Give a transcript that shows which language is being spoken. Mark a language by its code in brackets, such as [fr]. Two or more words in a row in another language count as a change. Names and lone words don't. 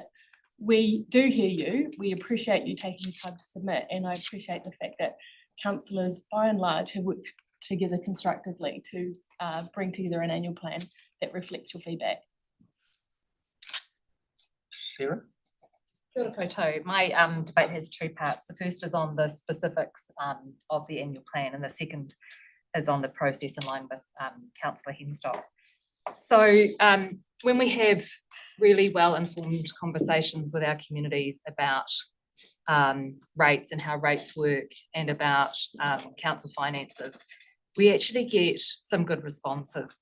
[en] We do hear you. We appreciate you taking the time to submit, and I appreciate the fact that councillors, by and large, have worked together constructively to bring together an annual plan that reflects your feedback. Sarah? [mi] Kia ora koutou. [en] My debate has two parts. The first is on the specifics of the annual plan, and the second is on the process in line with Councillor Henstock. So when we have really well-informed conversations with our communities about rates and how rates work and about council finances, we actually get some good responses.